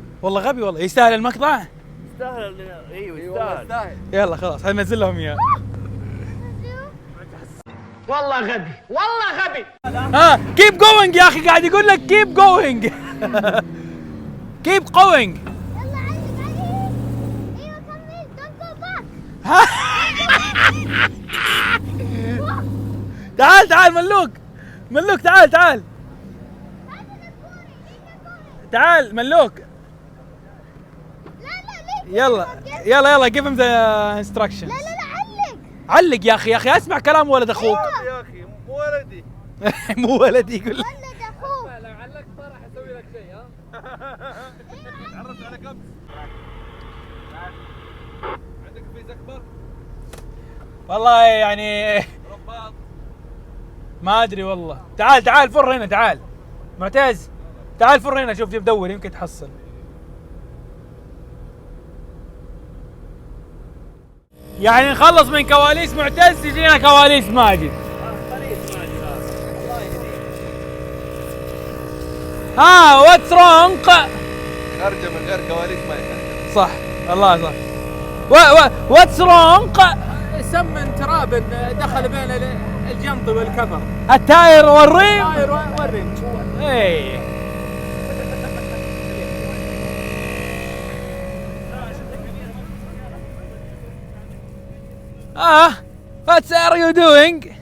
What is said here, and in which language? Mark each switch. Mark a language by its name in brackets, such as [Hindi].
[Arabic] والله غبي والله. يستاهل المقطع. يستاهل. ايوه والله يستاهل. يلا خلاص هننزل لهم اياه. والله غبي والله غبي. ها [English] كيب جوينج [Arabic] يا اخي قاعد يقول لك [English] كيب جوينج. كيب جوينج. [Arabic] يلا علق عليه. ايوه كمل [English] don't go back. [Arabic] تعال ملوك تعال ملوك. لا يلا [English] give him the instructions. [Arabic] لا علق. علق يا اخي اسمع كلام ولد اخوك. يا اخي مو ولدي. مو ولدي يقول لك. ولد اخوك. لو علقت راح اسوي لك شيء ها. تعرفت على كم؟ عندك فيز اكبر؟ والله يعني رباط. ما ادري والله. تعال فر هنا تعال. معتز تعال فر هنا شوف دور يمكن تحصل. يعني نخلص من كواليس معتز يجينا كواليس ماجد. [English] ها what's wrong. [Arabic] خرجه من غير كواليس ما يخرج. صح والله صح. [English] What's wrong. [Arabic] سمن تراب دخل بين الجنط والكفر. التاير والريم. والريم. [English] اي what are you doing?